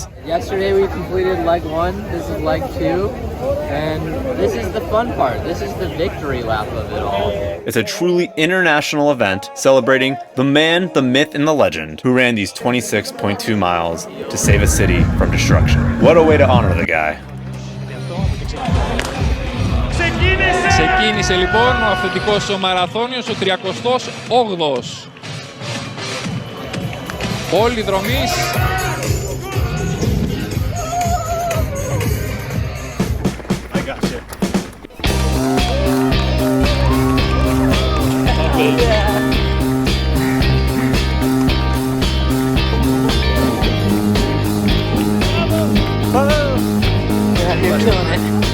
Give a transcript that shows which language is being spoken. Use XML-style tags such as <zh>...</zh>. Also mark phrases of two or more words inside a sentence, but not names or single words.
<en>Yesterday we completed leg 1, this is leg 2, and this is the fun part. This is the victory lap of it all. It's a truly international event celebrating the man, the myth, and the legend who ran these 26.2 miles to save a city from destruction. What a way to honor the guy.</en> <el>Ξεκίνησε λοιπόν ο αυθεντικός μαραθώνιος, ο 38ος. Όλοι οι δρομείς.</el> <en>I got you. Yeah, you're killing it.</en>